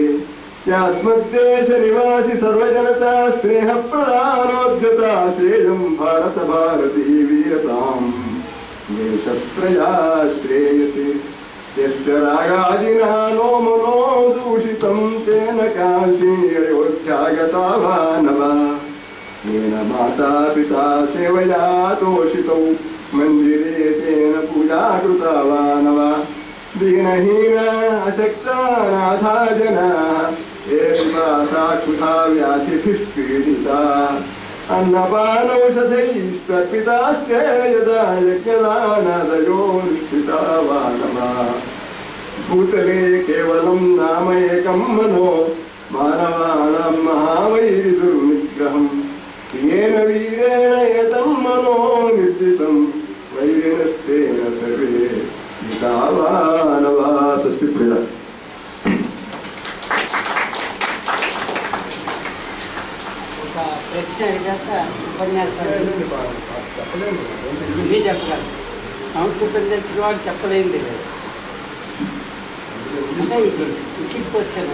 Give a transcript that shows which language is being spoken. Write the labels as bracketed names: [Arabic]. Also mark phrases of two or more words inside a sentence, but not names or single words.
[Sanskrit] యాస్మద్దేశ నివాసి సర్వజనతా స్నేహ ప్రధానోద్యతా శ్రేయం భారత భారతీ వీరతాం దేశత్రయా శ్రేయసి. యస్య రాగాదినా నో మనో దూషితం తేన కాశీ అయోధ్యాగతా వానవా. येन माता पिता सेवया तोषितौ मंदिरे तेन पूजा कृता वानवा. दीनहीन अशक्ता नाथा जनाः ये साक्षुषा व्याधिभिः पीडिताः अन्नपानौषधैस्तर्पितास्ते यदा यज्ञदानादयो निष्ठिता वानवा. भूतले केवलं नाम एकं मनो मानवानां महावैरिदुर्निग्रहम्. येन वीरेण एतं मनो निर्जितं वैरिणस्तेन सर्वे जितावानवा. स्वस्ति प्रिया. [Telugu] ప్రశ్న అడిగాక ఉపన్యాసాలు ఇవే చెప్పగలరు. సంస్కృతం తెలిసిన వాడు చెప్పలేంది లేదు. అంటే ఇది క్వశ్చన్